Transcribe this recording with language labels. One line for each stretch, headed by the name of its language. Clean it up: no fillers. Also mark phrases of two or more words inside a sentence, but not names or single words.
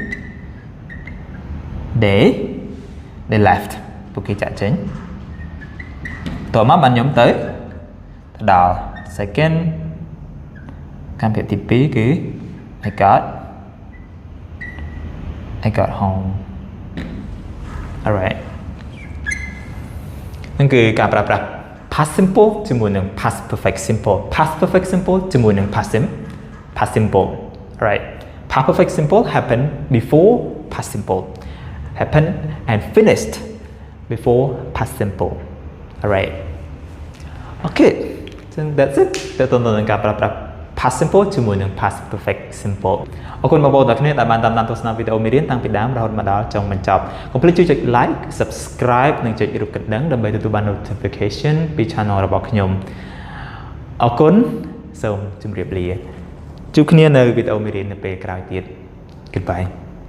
English: they left
Khmer: ពួកគេចាក់ចេញតមកបានខ្ញុំទៅដល់ second កម្មភាពទី2គឺ
English: I got home alright
Khmer: นั่นคือការប្រើប្រាស់
English: past simple
Khmer: ជាមួយនឹង
English: past perfect simple past perfect simple
Khmer: ជាមួយនឹង
English: past simple right past perfect simple happen before past simple happen and finished before past simple alright okay so that's it
Khmer: ទៅទៅនឹងការប្រើប្រាស់
English: past simple
Khmer: ជាមួយនឹង
English: past perfect simple
Khmer: អរគុណបងប្អូនទាំងគ្នាដែលបានតាមដានទស្សនាវីដេអូមេរៀនតាំងពីដើមរហូតមកដល់ចុងបញ្ចប់កុំភ្លេចជួយចុច
English: like subscribe
Khmer: និងចុចរូបកណ្ដឹងដើម្បីទទួលបាន notification ពី channel របស់ខ្ញុំអរគុណសូមជម្រាបលាជួបគ្នានៅវីដេអូមេរៀននៅពេលក្រោយទៀត Goodbye